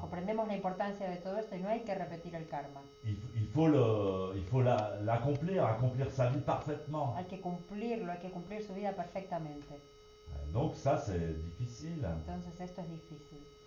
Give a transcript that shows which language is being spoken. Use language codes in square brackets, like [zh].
[es] Comprendemos la importancia de todo esto y no hay que repetir el karma. [fr] Il faut l'accomplir, accomplir sa vie parfaitement. [es] Hay que cumplir su vida perfectamente. [fr] Donc ça, c'est difficile. [es] Entonces esto es difícil.